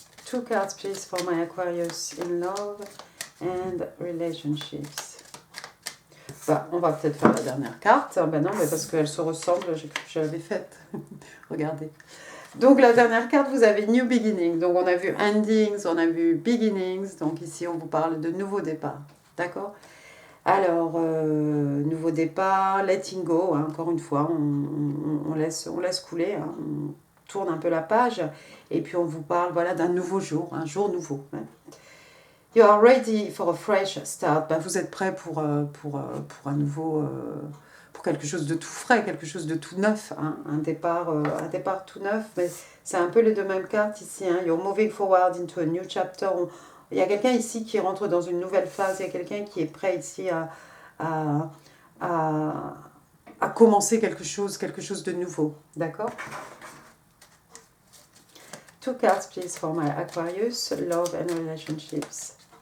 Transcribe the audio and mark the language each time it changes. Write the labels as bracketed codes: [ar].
[en] 2 cards please for my Aquarius in love and relationships. [fr] On va peut-être faire la dernière carte. Non, mais parce qu'elle se ressemble, j'ai cru que je l'avais faite. Regardez. Donc la dernière carte, vous avez New Beginning. Donc on a vu Endings, on a vu Beginnings. Donc ici, on vous parle de nouveau départ. D'accord? Alors, nouveau départ, letting go. Hein, encore une fois, on laisse couler. Hein, on tourne un peu la page. Et puis on vous parle d'un nouveau jour, un jour nouveau. Hein. [en] You are ready for a fresh start. [fr] Vous êtes prêt pour un nouveau... pour quelque chose de tout frais, quelque chose de tout neuf, hein, un départ tout neuf, mais c'est un peu les deux mêmes cartes ici. Hein. [en] You're moving forward into a new chapter. [fr] Il y a quelqu'un ici qui rentre dans une nouvelle phase, il y a quelqu'un qui est prêt ici à commencer quelque chose de nouveau. D'accord? [en] 2 cards please for my Aquarius, love and relationships.